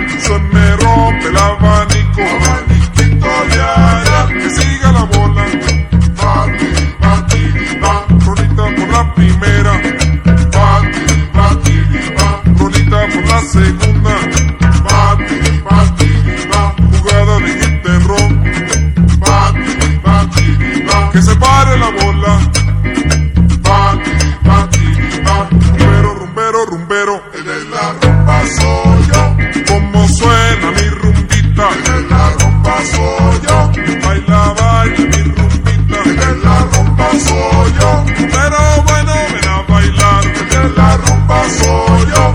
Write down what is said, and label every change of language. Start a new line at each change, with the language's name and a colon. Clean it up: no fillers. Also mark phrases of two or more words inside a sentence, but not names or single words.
Spanish: Se me rompe el abanico, abaniquito de área. Que siga la bola, batiri, batiri, va. Rolita por la primera, batiri, batiri, va. Rolita por la segunda, batiri, batiri, va. Jugada de
English: hit and run, batiri, batiri,
Spanish: va. Que se pare la bola, batiri, batiri, va. Rumbero, rumbero, rumbero, el de la rumba soy yo. Como suena mi rumbita, el de la rumba soy yo. Baila, baila mi rumbita, el de la rumba soy yo. Pero bueno, ven a bailar, el de la rumba soy yo.